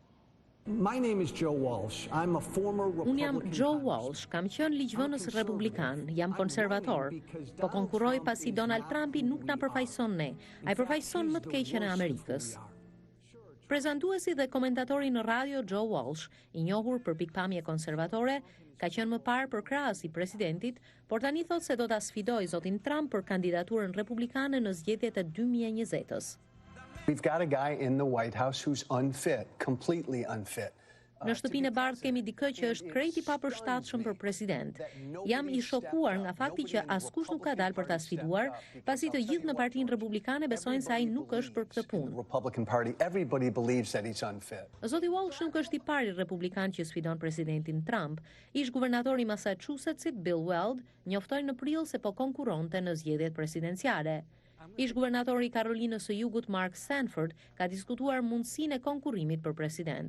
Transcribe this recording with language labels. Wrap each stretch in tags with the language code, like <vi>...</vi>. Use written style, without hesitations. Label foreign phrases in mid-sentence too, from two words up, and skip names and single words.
<sq>Unë jam Joe Walsh, kam qenë ligjvënës republikan, jam konservator, po konkurroj pasi Donald Trumpi nuk na përfaqëson ne, ai përfaqëson më të keqen e Amerikës. Prezantuesi dhe komentatori në radio Joe Walsh, i njohur për pikpamje konservatore, ka qenë më parë për krahas i presidentit, por tani thot se do ta sfidojë zotin Trump për kandidaturën republikane në zgjedhjet e 2020-s.</sq> <en>We've got a guy in the White House who's unfit, completely unfit.</en> <sq>Në shtëpinë e bardhë kemi dikë që është krejt i papërshtatshëm për president. Jam i shokuar nga fakti që askush nuk ka dalë për ta sfiduar, pasi të gjithë në Partinë Republikane besojnë se ai nuk është për këtë punë.</sq> <en>Republican Party, everybody believes that he's unfit.</en> <sq>Zoti Walsh nuk është i pari republikan që sfidon presidentin Trump. Ish guvernatori i Massachusettsit Bill Weld njoftoi në prill se po konkurronte në zgjedhjet presidenciale. Ish guvernatori i Karolinës së Jugut Mark Sanford ka diskutuar mundësinë e konkurrimit për president.</sq>